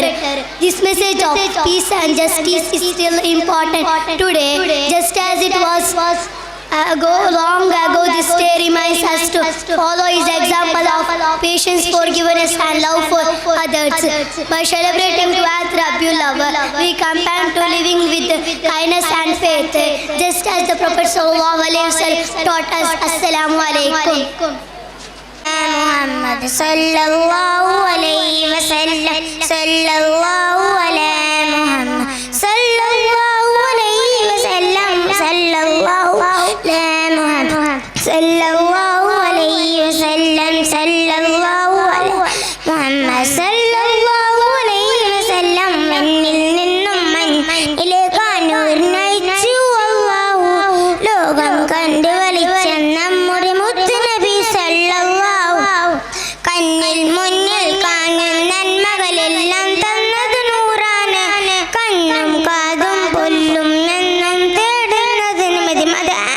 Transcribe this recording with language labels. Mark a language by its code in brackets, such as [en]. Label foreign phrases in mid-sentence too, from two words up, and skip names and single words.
[en] This message of peace and justice is still important today, just as it was long ago. This day reminds us to follow his example of patience, forgiveness and love for others. By celebrating 12th Rabiul Awwal, we compare to living with kindness and faith, just as the Prophet [ar] صلى الله عليه وسلم [en] taught us. [ar] السلام عليكم. محمد صلى الله عليه وسلم، صلى الله على محمد صلى الله عليه وسلم، صلى الله على محمد صلى الله عليه وسلم، صلى الله على محمد صلى الله عليه وسلم. [ml] മണ്ണിൽ നിന്നും മണ്ണിലേക്കാണ് നയിച്ചു അല്ലാഹു, ലോകം കണ്ടു വലിച്ച നമ്മുടെ മുത്ത് നബി സല്ലല്ലാഹു. കണ്ണിൽ മുന്നിൽ കാണും നന്മകളെല്ലാം തന്നത് നൂറാണ്, കണ്ണും കാതും പുല്ലും എന്നും തേടുന്നതിന് മതിമത.